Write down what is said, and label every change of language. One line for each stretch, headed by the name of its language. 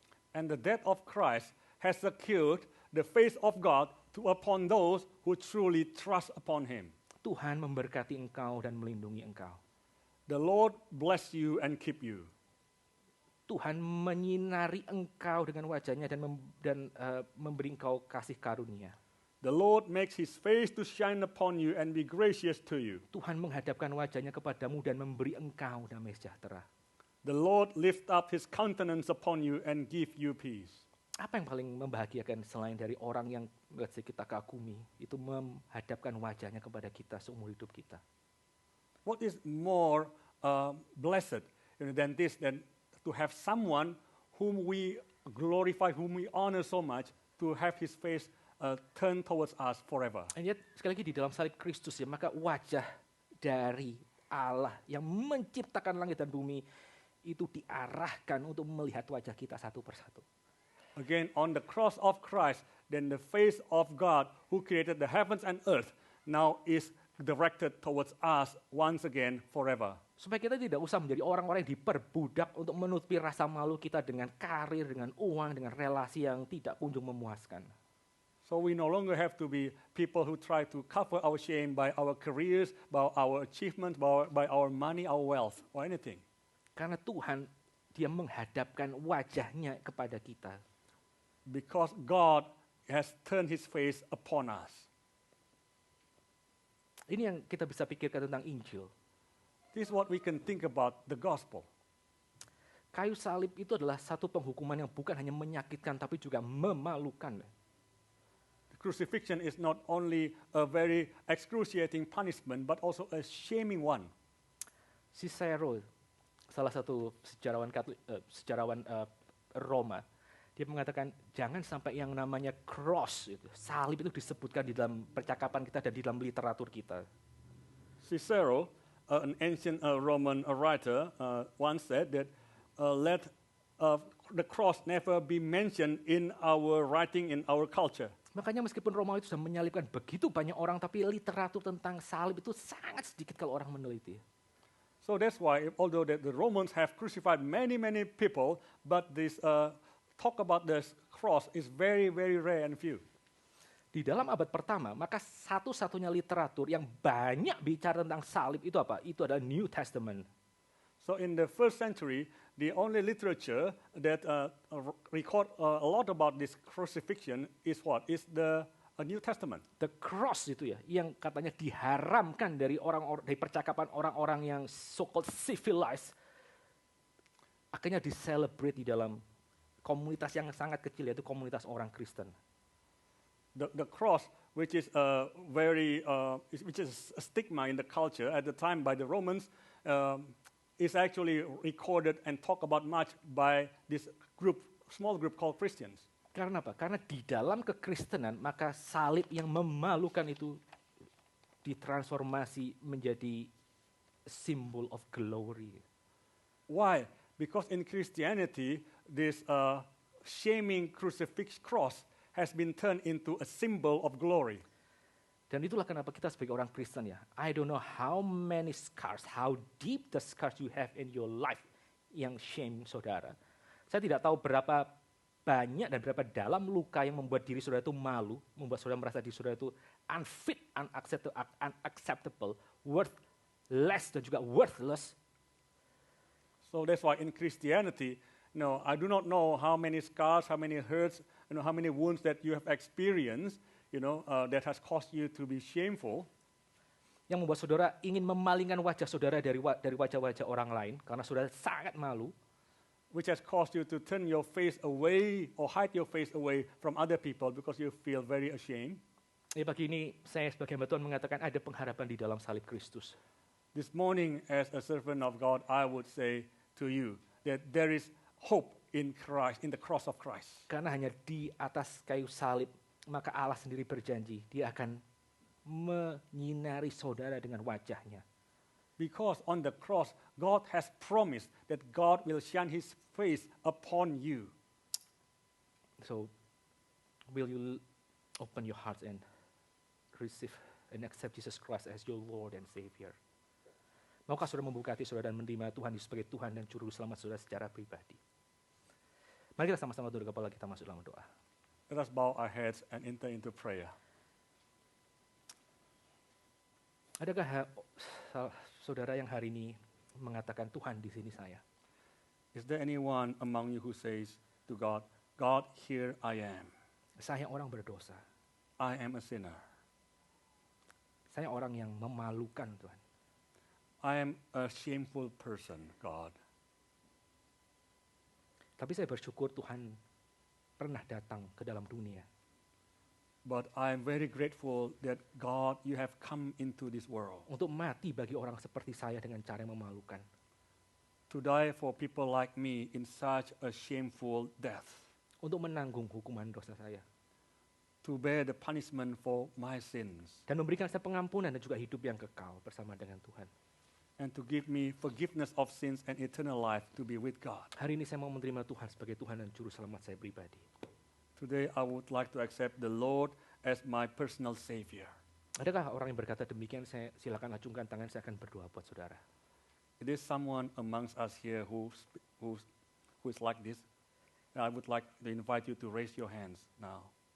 English: And the death of Christ has secured the face of God upon those who truly trust upon him.
Indonesian: Tuhan memberkati engkau dan melindungi engkau.
English: The Lord bless you and keep you.
Indonesian: Tuhan menyinari engkau dengan wajahnya dan memberi engkau kasih karunia.
English: The Lord makes his face to shine upon you and be gracious to you.
Indonesian: Tuhan menghadapkan wajahnya kepadamu dan memberi engkau damai sejahtera.
English: The Lord lift up his countenance upon you and give you peace.
Indonesian: Apa yang paling membahagiakan selain dari orang yang kita kagumi, itu menghadapkan wajahnya kepada kita seumur hidup kita.
English: What is more blessed than this, than to have someone whom we glorify, whom we honor so much, to have his face turn towards us forever. And yet,
Indonesian: sekali lagi di dalam salib Kristus ya, maka wajah dari Allah yang menciptakan langit dan bumi itu diarahkan untuk melihat wajah kita satu persatu.
English: Again, on the cross of Christ, then the face of God who created the heavens and earth now is directed towards us once again forever.
Indonesian: Supaya kita tidak usah menjadi orang-orang yang diperbudak untuk menutupi rasa malu kita dengan karir, dengan uang, dengan relasi yang tidak kunjung memuaskan.
English: So we no longer have to be people who try to cover our shame by our careers, by our achievements, by our money, our wealth, or anything.
Indonesian: Karena Tuhan, dia menghadapkan wajahnya kepada kita.
English: Because God has turned his face upon us.
Indonesian: Ini yang kita bisa pikirkan tentang Injil.
English: This is what we can think about the gospel.
Indonesian: Kayu salib itu adalah satu penghukuman yang bukan hanya menyakitkan, tapi juga memalukan.
English: Crucifixion is not only a very excruciating punishment, but also a shaming one.
Indonesian: Cicero, salah satu sejarawan Roma, dia mengatakan jangan sampai yang namanya cross, salib itu disebutkan di dalam percakapan kita dan di dalam literatur kita.
English: Cicero, an ancient Roman writer, once said that let the cross never be mentioned in our writing, in our culture.
Indonesian: Makanya meskipun Romawi itu sudah menyalibkan begitu banyak orang, tapi literatur tentang salib itu sangat sedikit kalau orang meneliti.
English: So that's why, although the Romans have crucified many people, but this talk about the cross is very rare and few.
Indonesian: Di dalam abad pertama, maka satu-satunya literatur yang banyak bicara tentang salib itu apa? Itu adalah New Testament.
English: So in the first century, the only literature that record a lot about this crucifixion is what? Is the New Testament. The cross
Indonesian: itu ya, yang katanya diharamkan dari dari percakapan orang-orang yang
English: so-called civilized,
Indonesian: akhirnya diselebrate di dalam komunitas yang sangat kecil, yaitu komunitas orang Kristen.
English: The cross, which is which is a stigma in the culture at the time by the Romans, is actually recorded and talked about much by this small group called Christians.
Indonesian: Karena apa? Karena di dalam kekristenan, maka salib yang memalukan itu ditransformasi menjadi
English: symbol of glory. Why? Because in Christianity, this shaming crucifix cross has been turned into a symbol of glory.
Indonesian: Dan itulah kenapa kita sebagai orang Kristen ya,
English: I don't know how many scars, how deep the scars you have in your life yang shame saudara.
Indonesian: Saya tidak tahu berapa banyak dan berapa dalam luka yang membuat diri saudara itu malu, membuat saudara merasa diri saudara itu
English: unfit, unacceptable, worthless
Indonesian: dan juga worthless.
English: So that's why in Christianity, no, I do not know how many scars, how many hurts, how many wounds that you have experienced, that has caused you to be shameful.
Indonesian: Yang membuat saudara ingin memalingkan wajah saudara dari wajah-wajah orang lain karena saudara sangat malu.
English: Which has caused you to turn your face away or hide your face away from other people because you feel very ashamed.
Indonesian: Pagi ini saya sebagai hamba Tuhan mengatakan ada pengharapan di dalam salib Kristus.
English: This morning as a servant of God, I would say to you that there is hope in Christ, in the cross of Christ.
Indonesian: Karena hanya di atas kayu salib, maka Allah sendiri berjanji, dia akan menyinari saudara dengan wajahnya.
English: Because on the cross, God has promised that God will shine his face upon you. So, will you open your heart and receive and accept Jesus Christ as your Lord and Savior?
Indonesian: Maukah saudara membuka hati saudara dan menerima Tuhan Yesus sebagai Tuhan dan Juru Selamat saudara secara pribadi? Mari kita sama-sama tunduk kepala kita masuk dalam doa.
English: Let us bow our heads and enter into prayer.
Indonesian: Adakah saudara yang hari ini mengatakan Tuhan di sini saya?
English: Is there anyone among you who says to God, God, here I am.
Indonesian: Saya orang berdosa.
English: I am a sinner.
Indonesian: Saya orang yang memalukan Tuhan.
English: I am a shameful person, God.
Indonesian: Tapi saya bersyukur Tuhan pernah datang ke dalam dunia.
English: But I am very grateful that God, you have come into this world
Indonesian: Untuk mati bagi orang seperti saya dengan cara yang memalukan.
English: to die for people like me in such a shameful death,
Indonesian: Untuk menanggung hukuman dosa saya.
English: to bear the punishment for my sins,
Indonesian: Dan memberikan saya pengampunan dan juga hidup yang kekal bersama dengan Tuhan.
English: and to give me forgiveness of sins and eternal life to be with God.
Indonesian: Hari ini saya mau menerima Tuhan sebagai Tuhan dan Juru Selamat saya pribadi.
English: Today I would like to accept the Lord as my personal Savior.
Indonesian: Adakah orang yang berkata demikian? Saya silakan acungkan tangan, saya akan berdoa buat saudara.
English: It is someone amongst us here who is like this. And I would like to invite you to raise your hands now.